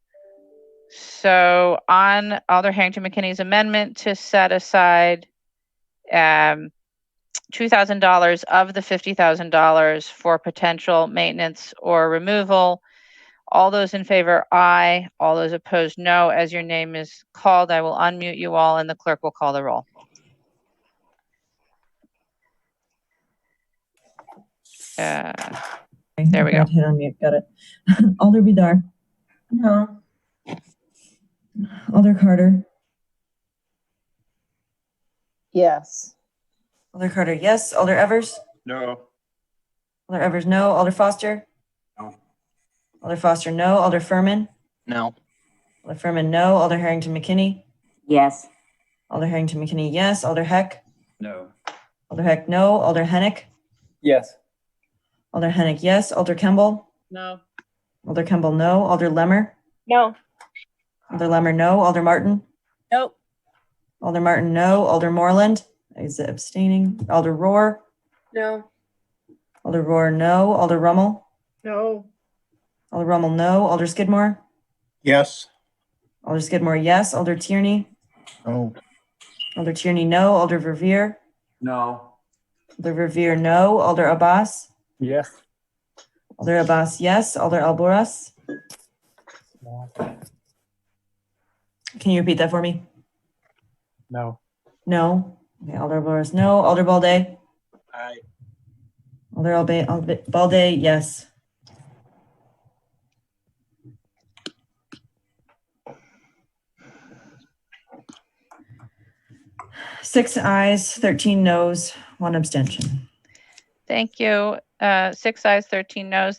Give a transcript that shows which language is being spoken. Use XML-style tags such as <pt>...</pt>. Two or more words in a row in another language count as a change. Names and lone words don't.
<en>So on Alder Harrington McKinney's amendment to set aside $2,000 of the $50,000 for potential maintenance or removal, all those in favor, aye. All those opposed, no. As your name is called, I will unmute you all and the clerk will call the roll. There we go. Hit unmute. Got it. Alder Vidar. No. Alder Carter. Yes. Alder Carter, yes. Alder Evers. No. Alder Evers, no. Alder Foster. No. Alder Foster, no. Alder Furman. No. Alder Furman, no. Alder Harrington McKinney. Yes. Alder Harrington McKinney, yes. Alder Heck. No. Alder Heck, no. Alder Hennick. Yes. Alder Hennick, yes. Alder Kemble. No. Alder Kemble, no. Alder Lemmer. No. Alder Lemmer, no. Alder Martin. Nope. Alder Martin, no. Alder Moreland is abstaining. Alder Rohr. No. Alder Rohr, no. Alder Rummel. No. Alder Rummel, no. Alder Skidmore. Yes. Alder Skidmore, yes. Alder Tierney. No. Alder Tierney, no. Alder Verveer. No. Alder Verveer, no. Alder Abbas. Yes. Alder Abbas, yes. Alder Alboras. Can you repeat that for me? No. No. Okay, Alder Alboras, no. Alder Balde. Aye. Balde, yes. Six ayes, 13 noes, one abstention. Thank you. 6 ayes, 13 noes.</en>